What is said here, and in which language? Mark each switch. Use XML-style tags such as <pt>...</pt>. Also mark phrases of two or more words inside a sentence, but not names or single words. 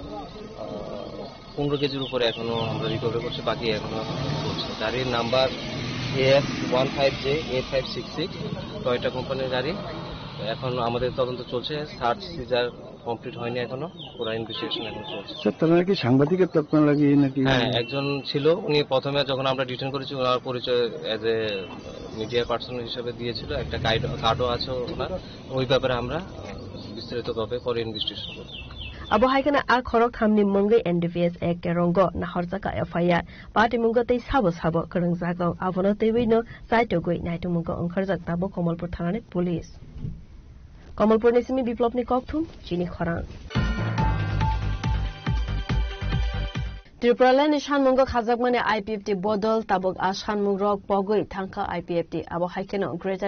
<bn>15 কেজির উপরে এখনো আমরা রিকভারি করছি বাকি এখনো চলছে গাড়ির নাম্বার AF15J 8566 টয়োটা কোম্পানির গাড়ি এখন আমাদের তদন্ত চলছে</bn> <en>search seizure complete</en> <bn>হয়নি এখনো পুরো ইনভেস্টিগেশন এখন চলছে স্যার তারা কি সাংবাদিকের তৎপর লাগিয়ে নাকি হ্যাঁ একজন ছিল উনি প্রথমে যখন আমরা ডিটেইন করেছি ওনার পরিচয়</bn> <en>as a media person</en> <bn>হিসেবে দিয়েছিল একটা কার্ডও আছে ওনার ওই ব্যাপারে আমরা বিস্তারিতভাবে পরে ইনভেস্টিগেশন করব</bn> <trp>Abo Haikana A Korok Hamni Mungai NDPS Act Rongo Nahorjaka FIR Party Mungo Tei Sabo Kurangzako Avono Tewino Saitogoi Naitumungo Onkarjak Tabo Komal Prathanane Police Komalpur Nesimi Biplopni Kokthum Chini Khorang Tripuraland Shanmungo Khazakmane IPFT Bodol Tabok Ashanmung Rock Pogoi Tanka IPFT Abo Haikeno Greater</trp>